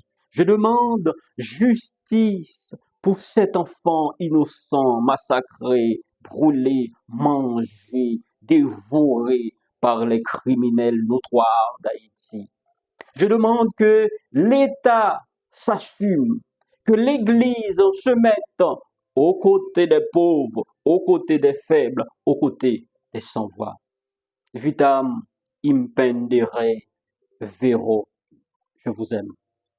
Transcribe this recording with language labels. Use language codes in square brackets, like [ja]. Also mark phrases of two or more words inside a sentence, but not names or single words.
[fr] Je demande justice pour cet enfant innocent massacré, brûlé, mangé, dévoré par les criminels notoires d'Haïti. Je demande que l'État s'assume, que l'Église se mette aux côtés des pauvres, aux côtés des faibles, aux côtés des sans-voix. [la] Vitam impendere vero. [fr] Je vous aime.